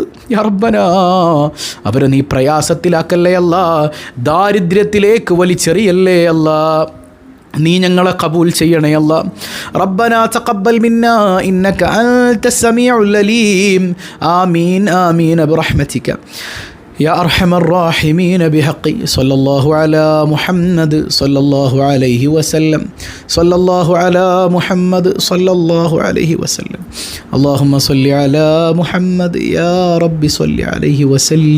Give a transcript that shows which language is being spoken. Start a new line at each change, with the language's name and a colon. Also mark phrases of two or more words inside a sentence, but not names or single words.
Arabic: يا ربنا,
Malayalam: അവരെ നീ പ്രയാസത്തിലാക്കല്ലയല്ല. ദാരിദ്ര്യത്തിലേക്ക് വലിച്ചെറിയല്ലേ അല്ല. നീ ഞങ്ങളെ ഖബൂൽ ചെയ്യണേ അല്ലാ.
Arabic: ربنا تقبل منا إنك أنت السميع العليم. آمين آمين برحمتك يا أرحم الراحمين بحق صلى الله على محمد صلى الله عليه وسلم. صلى الله على محمد صلى الله عليه وسلم. اللهم صل على محمد يا رب صل عليه وسلم.